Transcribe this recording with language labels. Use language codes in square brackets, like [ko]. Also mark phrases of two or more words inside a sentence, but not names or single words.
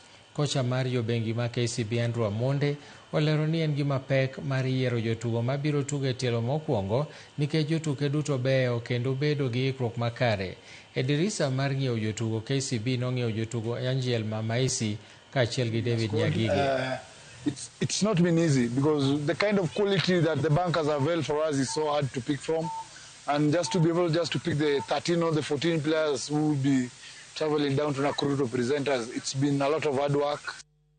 [luo] Kocha mar jobengi ma KCB Andrew Amonde olero ni en gima pek mar yiero jotugo mabiro tugo e tielo mokwongo nikech jotuke duto beyo kendo bedo gi ikruok makare. E dirisa mar ng'iewo jotugo, KCB nong'iewo jotugo Angel Mamaisi kaachiel gi David Nyagige. [en] It's not been easy because the kind of quality that the bankers have held for us is so hard to pick from, and just to be able to pick the 13 or the 14 players who will be traveling down to Nakuru to present us, it's been a lot of hard work.